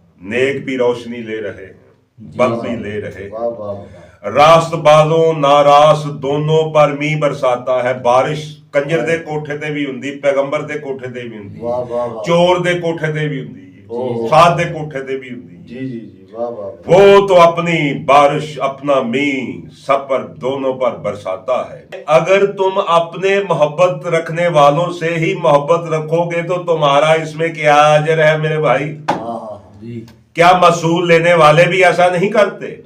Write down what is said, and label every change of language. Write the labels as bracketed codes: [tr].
[hi] नेक भी रोशनी ले रहे हैं, बद भी ले रहे हैं। रास्तबाजों नारास दोनों पर मींह बरसाता है, बारिश [pa] ਕੰਜਰ ਦੇ ਕੋਠੇ ਤੇ ਵੀ ਹੁੰਦੀ, ਪੈਗੰਬਰ ਦੇ ਕੋਠੇ ਤੇ ਵੀ ਹੁੰਦੀ, ਵਾਹ ਵਾਹ ਵਾਹ ਚੋਰ ਦੇ ਕੋਠੇ ਤੇ ਵੀ ਹੁੰਦੀ, ਸਾਧ ਦੇ ਕੋਠੇ ਤੇ भी ਹੁੰਦੀ। जी जी जी वाह वाह [hi] वो तो अपनी बारिश अपना मींह सब पर दोनों पर बरसाता है। अगर तुम अपने मोहब्बत रखने वालों से ही मोहब्बत रखोगे तो तुम्हारा इसमें क्या अजर है मेरे भाई? जी क्या मसूल लेने वाले भी ऐसा नहीं करते?